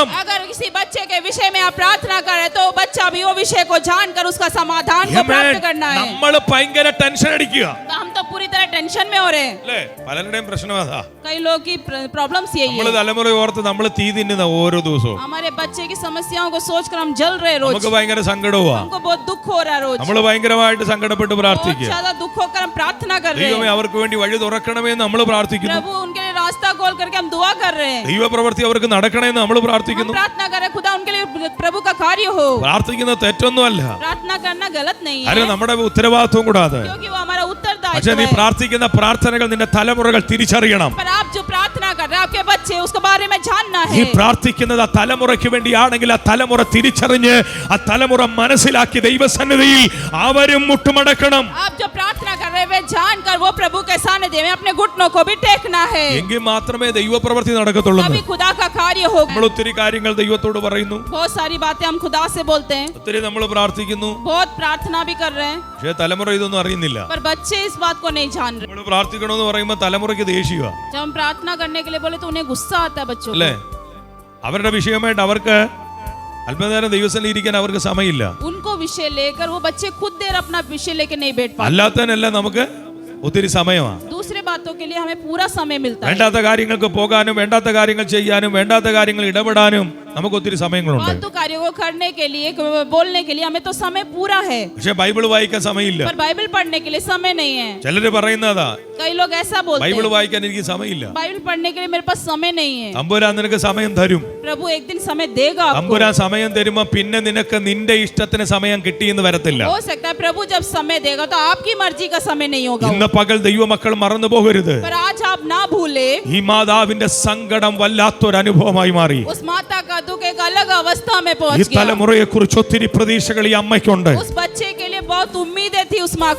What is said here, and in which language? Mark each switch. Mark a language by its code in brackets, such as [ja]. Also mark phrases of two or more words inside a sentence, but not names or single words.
[hi] अगर किसी बच्चे के विषय में आप प्रार्थना करें तो बच्चा भी वो विषय को जानकर उसका समाधान को प्राप्त करना है। [ml] നമ്മൾ ഭയങ്കര ടെൻഷൻ അടിക്കുക [hi] तो हम तो पूरी तरह टेंशन में हो रहे हैं। [ml] അല്ലേ? പലരുടെയും പ്രശ്നം അതാ. [hi] कई लोग की प्रॉब्लम्स यही [ml] നമ്മൾ [hi] है। [ml] തലമുറ ഓർത്ത് നമ്മൾ തീ തിന്നുന്ന ഓരോ ദിവസവും [hi] हमारे बच्चे की समस्याओं को सोचकर हम जल रहे रोज, [ml] നമുക്ക് ഭയങ്കര സങ്കടവുമാ. [hi] हमको बहुत दुख हो रहा है रोज, [ml] നമ്മൾ ഭയങ്കരമായിട്ട് സങ്കടപ്പെട്ട് [hi] बहुत [ml] പ്രാർത്ഥിക്കുക. [hi] ज्यादा दुख होकर हम प्रार्थना कर रहे [ml] ദൈവമേ [hi] हैं। [ml] അവർക്ക് വേണ്ടി വഴി തുറക്കണമെന്ന് നമ്മൾ പ്രാർത്ഥിക്കുന്നു. [hi] प्रभु उनके लिए रास्ता खोल करके हम दुआ कर रहे हैं। [ml] ദൈവപ്രവൃത്തി അവർക്ക് നടക്കണമെന്ന് നമ്മൾ [hi] हम [ml] പ്രാർത്ഥിക്കുന്നു. [hi] प्रार्थना कर रहे हैं, खुदा उनके लिए प्रभु का कार्य हो। [ml] പ്രാർത്ഥിക്കുന്നത് തെറ്റൊന്നുമല്ല, [hi] प्रार्थना करना गलत नहीं है, [ml] അത് നമ്മുടെ ഉത്തരവാദിത്വം കൂടാതെ. [hi] क्योंकि वो हमारा [ml] പക്ഷെ [hi] उत्तरदायित्व [ml] നീ [hi] है। [ml] പ്രാർത്ഥിക്കുന്ന പ്രാർത്ഥനകൾ നിന്റെ തലമുറകൾ തിരിച്ചറിയണം. [hi] पर आप जो प्रार्थना कर रहे हैं आपके बच्चे उसके बारे में जानना [ml] നീ [hi] है। [ml] പ്രാർത്ഥിക്കുന്നത് ആ തലമുറയ്ക്ക് വേണ്ടിയാണെങ്കിൽ ആ തലമുറ തിരിച്ചറിഞ്ഞ് ആ തലമുറ മനസ്സിലാക്കി ദൈവസന്നിധിയിൽ അവരും മുട്ടുമടക്കണം. [hi] आप जो प्रार्थना कर रहे हैं वे जानकर वो प्रभु के सानिध्य में अपने घुटनों को भी टेकना है, [ml] എങ്കിൽ മാത്രമേ ദൈവപ്രവൃത്തി നടക്കത്തുള്ളൂ. [hi] तभी खुदा का कार्य होगा। [ml] നമ്മൾ ഒത്തിരി കാര്യങ്ങൾ ദൈവത്തോട് പറയുന്നു, [hi] बहुत सारी बातें हम खुदा से बोलते हैं, [ml] ഒത്തിരി നമ്മൾ പ്രാർത്ഥിക്കുന്നു, [hi] बहुत प्रार्थना भी कर रहे हैं, [ml] പക്ഷേ തലമുറ ഇതൊന്നും അറിയുന്നില്ല. [hi] पर बच्चे इस बात को नहीं जान रहे। [ml] നമ്മൾ പ്രാർത്ഥിക്കണമെന്ന് പറയുമ്പോൾ തലമുറയ്ക്ക് ദേഷ്യമാ, [hi] जब हम प्रार्थना करने के लिए बोले तो उन्हें गुस्सा आता है बच्चों [ml] അല്ലേ? [hi] को। [ml] അവരുടെ വിഷയമായിട്ട് അവർക്ക് അല്പനേരം ദൈവസന്നിധിയിൽ ഇരിക്കാൻ അവർക്ക് സമയമില്ല. [hi] उनको विषय लेकर वो बच्चे खुद देर अपना विषय लेके नहीं बैठ पाते। [ml] അല്ലാത്തതിനെല്ലാം നമുക്ക് ഒത്തിരി സമയമാണ്. [hi] दूसरे बातों के लिए हमें पूरा समय मिलता है। [ml] വേണ്ടാത്ത കാര്യങ്ങൾക്ക് പോകാനും വേണ്ടാത്ത കാര്യങ്ങൾ ചെയ്യാനും വേണ്ടാത്ത കാര്യങ്ങൾ ഇടപെടാനും നമുക്ക് ഒത്തിരി സമയങ്ങളുണ്ട്. [hi] फालतू कार्यों को करने के लिए बोलने के लिए हमें तो समय पूरा है, [ml] പക്ഷെ ബൈബിൾ വായിക്കാൻ സമയമില്ല. [hi] पर बाइबल पढ़ने के लिए समय नहीं है। [ml] ചിലര് പറയുന്നതാ, [hi] कई लोग ऐसा बोलते [ml] ബൈബിൾ [hi] हैं, [ml] വായിക്കാൻ എനിക്ക് സമയമില്ല. [hi] बाइबल पढ़ने के लिए मेरे पास समय नहीं है। [ml] തമ്പുരാൻ നിനക്ക് സമയം തരും. [hi] प्रभु एक दिन समय देगा आपको। [ml] തമ്പുരാൻ സമയം തരുമ്പോ പിന്നെ നിനക്ക് നിന്റെ ഇഷ്ടത്തിന് സമയം കിട്ടിയെന്ന് വരത്തില്ല. [hi] हो सकता है प्रभु जब समय देगा तो आपकी मर्जी का समय नहीं होगा, [ml] ഇന്ന് പകൽ ദൈവമക്കൾ മറന്നു പോകരുത്. [hi] पर आज आप ना भूले [ml] ഈ മാതാവിന്റെ സങ്കടം വല്ലാത്തൊരു അനുഭവമായി മാറി. [hi] उस माता का दुख एक अलग अवस्था में [ml] ഈ [hi] पहुंच गया। [ml] തലമുറയെ കുറിച്ച് ഒത്തിരി പ്രതീക്ഷകൾ ഈ അമ്മയ്ക്കുണ്ട്. [hi] उस बच्चे के लिए बहुत उम्मीदें थी उस माँ को।